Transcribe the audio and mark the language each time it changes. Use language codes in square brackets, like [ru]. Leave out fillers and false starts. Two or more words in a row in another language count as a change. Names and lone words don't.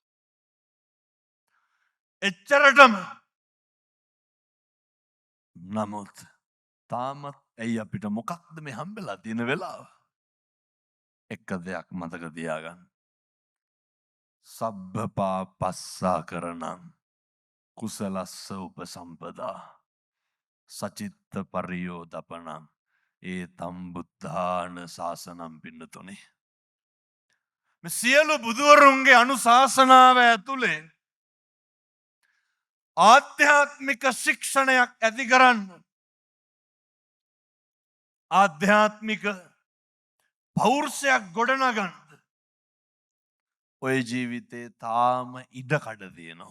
[si] එච්චරටම. නමුත් තාමත් ඇයි අපිට මොකක්ද මේ හම්බෙලා තියෙන වෙලාව? එක දෙයක් මතක තියාගන්න. [pi] සබ්බපා පස්සා කරනම් කුසලස්ස උපසම්පදා සචිත්ත පරියෝදපනම් ඒ තම්බුද්ධාන ශාසනම් පින්නතුනේ. [si] මේ සියලු බුදුවරුන්ගේ අනුශාසනාව ඇතුලේ ආධ්‍යාත්මික ශික්ෂණයක් ඇති කරන්න ආධ්‍යාත්මික පෞරුෂයක් ගොඩනගන්න ඔය ජීවිතේ තාම ඉඩ කඩ තියෙනවා.